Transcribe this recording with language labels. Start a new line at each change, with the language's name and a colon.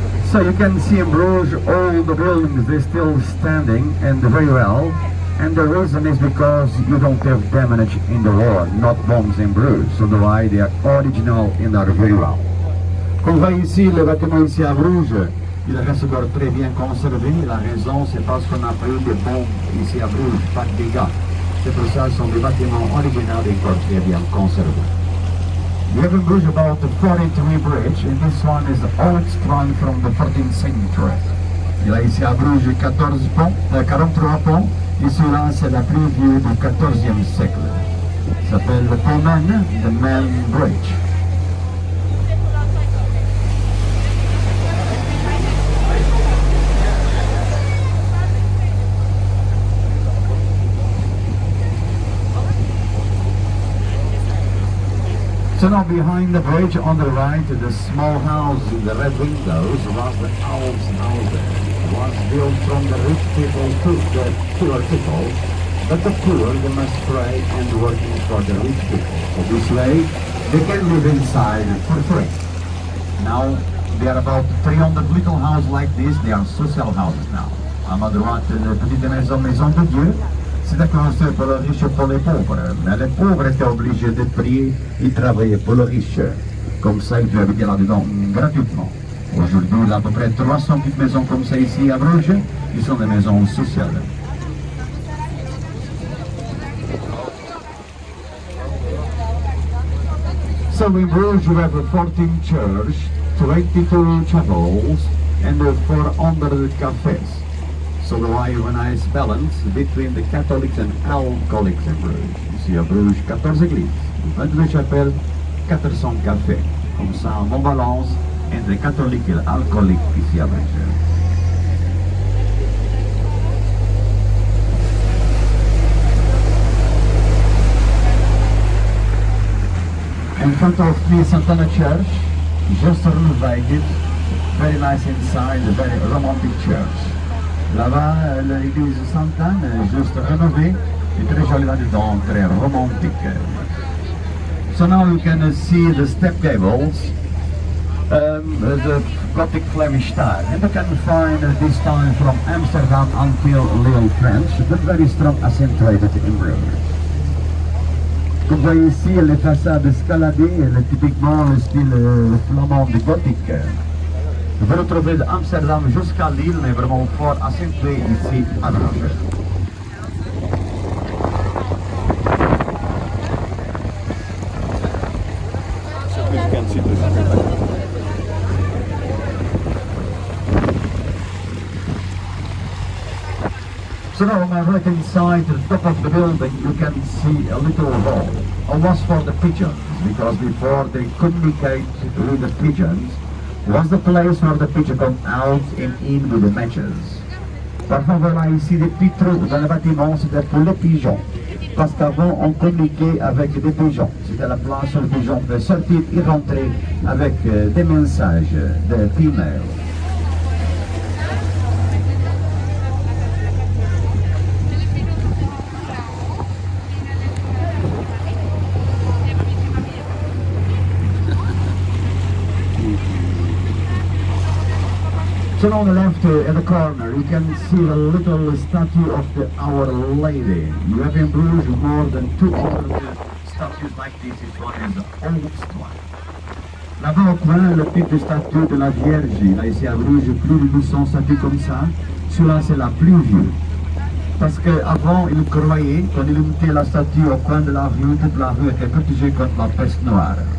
English: So you can see in Brugge all the buildings, they're still standing and very well. And the reason is because you don't have damage in the war, not bombs in Brugge. So the why they are original and are very well.
French: Comme vous voyez ici, le bâtiment ici à Brugge, il reste encore très bien conservé. La raison, c'est parce qu'on a pris des bombes ici à Brugge, pas de dégâts. C'est pour ça que ce sont des bâtiments originaux et encore très bien conservés.
English: We have in Brugge about the 43 bridge, and this one is the oldest one from the 14th century.
French: Il y a ici à Brugge 43 ponts, et celui-là c'est la plus vieille du 14e siècle. Ça s'appelle le pont Man,
English: the Man Bridge. So now behind the bridge on the right, the small house with the red windows was the owl's house. It was built from the rich people to the poor people, but the poor, they must pray and working for the rich people. So this way, they can live inside for free. Now, there are about 300 little houses like this. They are social houses now.
French: À ma droite, une petite maison de Dieu. C'était construit pour les riches et pour les pauvres. Mais les pauvres étaient obligés de prier et travailler pour les riches. Comme ça, ils pouvaient habiter là-dedans gratuitement. Aujourd'hui, il y a à peu près 300 petites maisons comme ça ici à Brugge, qui sont des maisons sociales.
English: So in Brugge we have 14 churches, 22 chapels, and 400 cafés. So there is a nice balance between the Catholics and alcoholics in Brugge.
French: Ici à Brugge, 14 églises, 22 chapelles, 400 cafés. Comme ça, un bon balance entre catholiques et alcooliques ici à Brugge.
English: In front of me, Santana Church, just renovated, very nice inside, a very romantic church.
French: Là-bas, l'église Sant'Anne est juste rénovée et très jolie là-dedans, très romantique.
English: So now you can see the step gables, the Gothic Flemish style. And you can find this time from Amsterdam until Lille, French, but very strong accentuated in Brugge.
French: Vous voyez ici les façades escaladées, typiquement le style flamand du gothique. Vous retrouvez d'Amsterdam jusqu'à Lille, mais vraiment fort accentué ici à Brugge.
English: So now on my right hand side, to the top of the building, you can see a little hall. It was for the pigeons, because before they communicate with the pigeons, was the place where the pigeons come out and in with the matches.
French: Parfois voilà ici des petits trous dans le bâtiment, c'était pour les pigeons. Parce qu'avant on communiquait avec des pigeons. C'était la place où les pigeons pouvaient sortir et rentrer avec des messages de femelles. So on the left in the corner you can see the little statue of Our Lady. You have in Brugge more than 200 statues like this. This one is the oldest one. Là-bas au coin, le type de statue de la Vierge. Là ici à Brugge, plus de 200 statues comme ça. Celui-là c'est la plus vieille. Parce qu'avant ils croyaient, quand ils mettaient la statue au coin de la rue, toute la rue était protégée contre la peste noire.